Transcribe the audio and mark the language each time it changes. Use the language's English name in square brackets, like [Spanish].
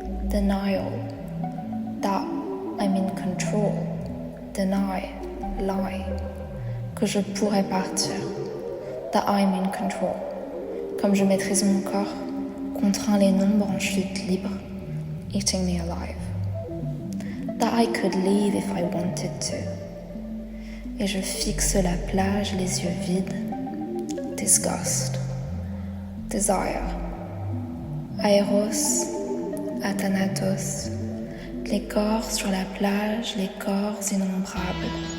[English] Denial. That I'm in control. Deny, lie. [French] Que je pourrais partir. [English] That I'm in control. [French] Comme je maîtrise mon corps, contraint les nombres en chute libre, [English] eating me alive. That I could leave if I wanted to. [French] Et je fixe la plage, les yeux vides. [English] Disgust. Desire. Aeros. [French] Athanatos. Les corps sur la plage, les corps innombrables.